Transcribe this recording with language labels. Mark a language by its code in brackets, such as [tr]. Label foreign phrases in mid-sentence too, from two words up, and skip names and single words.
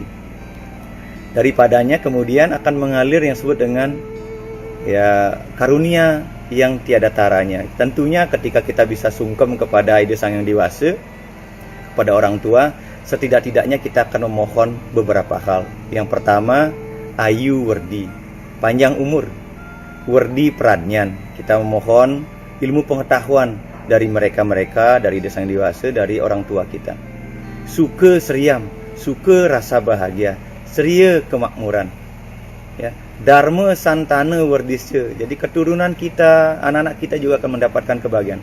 [id] Daripadanya kemudian akan mengalir yang disebut dengan karunia yang tiada taranya. Tentunya ketika kita bisa sungkem kepada Ida Sang Yang Dewasa, kepada orang tua, setidak-tidaknya kita akan memohon beberapa hal. Yang pertama, [sa] ayu werdi, [id] panjang umur. [sa] Werdi pradnyan, [id] kita memohon ilmu pengetahuan dari mereka-mereka, dari Ida Sang Yang Dewasa, dari orang tua kita. [sa] Suka seriam, [id] suka rasa bahagia, seria kemakmuran. [sa] Ya, Dharma santana werdisya. [id] Jadi keturunan kita, anak-anak kita juga akan mendapatkan kebahagiaan.